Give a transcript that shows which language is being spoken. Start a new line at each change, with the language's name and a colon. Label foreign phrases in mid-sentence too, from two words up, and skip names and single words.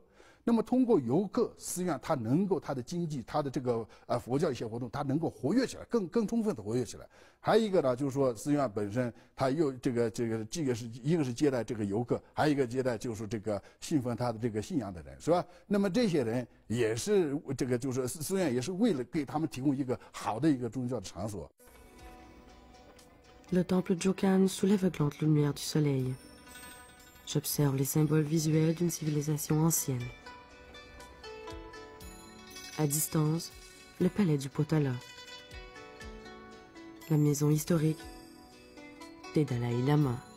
Chinese: 那么通过游客，寺院它能够它的经济，它的这个佛教一些活动，它能够活跃起来，更充分的活跃起来。还有一个呢，就是说寺院本身它又这个是一个是接待这个游客，还有一个接待就是这个信奉它的这个信仰的人，是吧？那么这些人也是这个就是寺院也是为了给他们提供一个好的一个宗教的场所。
French: Le temple Jokan sous l'aveuglante lumière du soleil. J'observe les symboles visuels d'une civilisation ancienne. À distance, le palais du Potala. La maison historique des Dalai Lama.